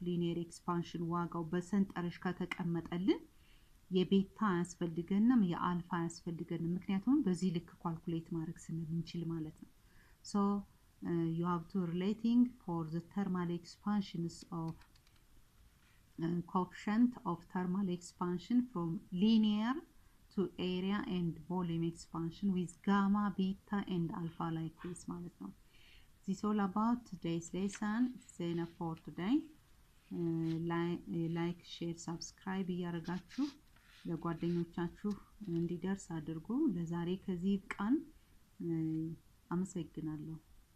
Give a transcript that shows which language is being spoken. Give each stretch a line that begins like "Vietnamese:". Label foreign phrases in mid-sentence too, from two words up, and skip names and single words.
Amharic: ሊኒየር ኤክስፓንሽን ዋጋው በሰንጠረዥ ከተቀመጠልን የቤታ ያስፈልገንም የአልፋ ያስፈልገንም ምክንያቱም በዚህ ልክ ካልኩሌት ማድረግ ስለምንችል ማለት ነው።
English: so you have to relating for the thermal expansions of coefficient of thermal expansion from linear to area and volume expansion with gamma, beta and alpha like this
Amharic: ማለት ነው።
English: This is all about today's lesson. It's enough for today. like share subscribe
Amharic: እያደረጋችሁ ለጓደኞቻችሁ እንዲደርስ አድርጉ። ለዛሬ ከዚህ ቃን አመሰግናለሁ።